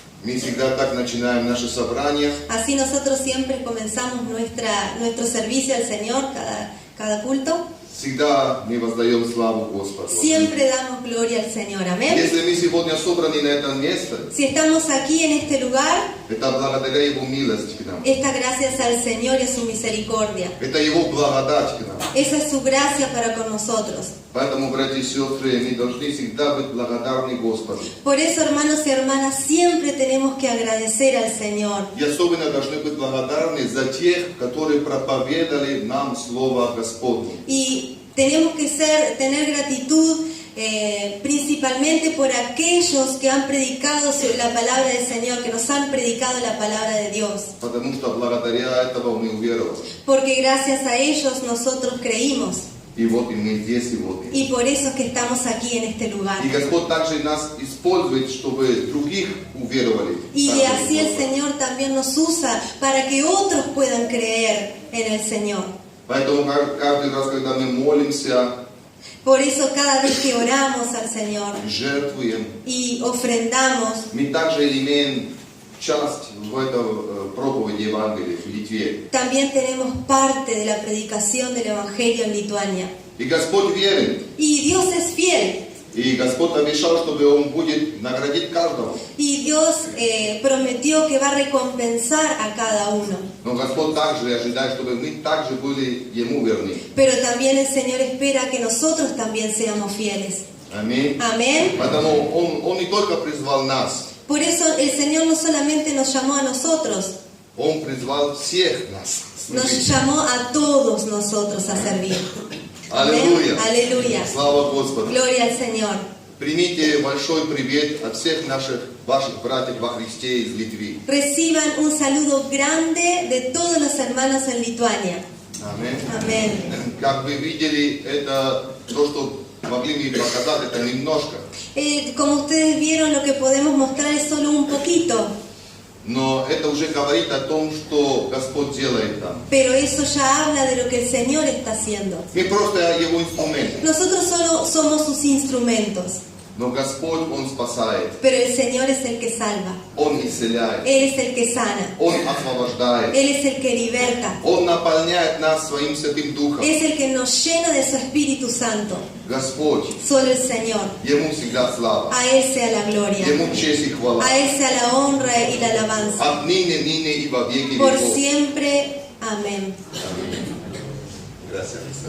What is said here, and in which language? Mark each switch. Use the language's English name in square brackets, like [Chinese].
[Russian] Мы всегда так начинаем наши собрания. [Spanish] Así nosotros siempre comenzamos nuestro servicio al Señor, cada culto. [Russian] Всегда мы воздаем славу Господу. [Spanish] Siempre damos gloria al Señor. Amén. [Russian] Если мы сегодня собраны на это место, [Spanish] Si estamos aquí en este lugar, [Russian] это благодаря Его милости к нам. [Spanish] está gracias al Señor y a su misericordia. [Russian] Это Его благодать к нам. [Spanish] Esa es su gracia para con nosotros. [Russian] Поэтому, братья и сестры, мы должны всегда быть благодарны Господу. [Spanish] Por eso, hermanos y hermanas, siempre tenemos que agradecer al Señor. [Russian] И особенно должны быть благодарны за тех, которые проповедовали нам Слово Господне. [Spanish] Y tenemos que tener gratitud principalmente por aquellos que han predicado sobre la palabra del Señor, que nos han predicado la palabra de Dios. [Russian] Потому что благодаря этому мы уверовали. [Spanish] Porque gracias a ellos nosotros creímos. [Russian] И вот и мы здесь сегодня. [Spanish] Y por eso es que estamos aquí en este lugar. [Russian] И Господь также нас использует, чтобы других уверовали. [Spanish] Y [Russian] Также [Spanish] así el [Russian] Господь. [Spanish] Señor también nos usa para que otros puedan creer en el Señor. [Russian] Поэтому каждый раз, когда мы молимся, [Spanish] Por eso cada vez que oramos al Señor [Russian] жертвуем, [Spanish] y ofrendamos, [Russian] мы также имеем часть в этом проповеди Евангелия в Литве. [Spanish] también tenemos parte de la predicación del Evangelio en Lituania. [Russian] И Господь верен. [Spanish] Y Dios es fiel. [Russian] И Господь обещал, чтобы Он будет наградить каждого. [Spanish] Y Dios prometió que va a recompensar a cada uno. [Russian] Но Господь также ожидает, чтобы мы также были Ему верны. [Spanish] Pero también el Señor espera que nosotros también seamos fieles. [Russian] Аминь. [Spanish] Amén. [Russian] Поэтому Он не только призвал нас, [Spanish] Por eso el Señor no solamente nos llamó a nosotros, [Russian] Он призвал всех нас. [Spanish] nos llamó a todos nosotros a servir. [Russian] Аллилуйя. [Spanish] Aleluya. [Russian] Слава Господу. [Spanish] Gloria al Señor. [Russian] Примите большой привет от всех ваших братьев во Христе из Литвы. [Spanish] Reciban un saludo grande de todos los hermanos en Lituania. [Russian] Аминь. [Spanish] Amén. [Russian] Как вы видели, это то, что могли мне показать, это немножко. [Spanish] Como ustedes vieron, lo que podemos mostrar es solo un poquito, [Russian] Но это уже говорит о том, что Господь делает там. [Spanish] pero eso ya habla de lo que el Señor está haciendo. [Russian] Мы просто Его инструменты. [Spanish] Nosotros solo somos sus instrumentos, [Russian] Но Господь, Он спасает. [Spanish] pero el Señor es el que salva. [Russian] Он исцеляет. [Spanish] Él es el que sana. [Russian] Он освобождает. [Spanish] Él es el que liberta. [Russian] Он наполняет нас Своим Святым Духом. [Spanish] Es el que nos llena de su Espíritu Santo. [Russian] Господь, [Spanish] Solo el Señor. [Russian] Ему всегда слава. [Spanish] A Él sea la gloria. [Russian] Ему честь и хвала. [Spanish] A Él sea la honra y la alabanza. [Russian] Отныне, ныне и во веки [Spanish] Por [Russian] веков. [Spanish] siempre. Amén. Gracias.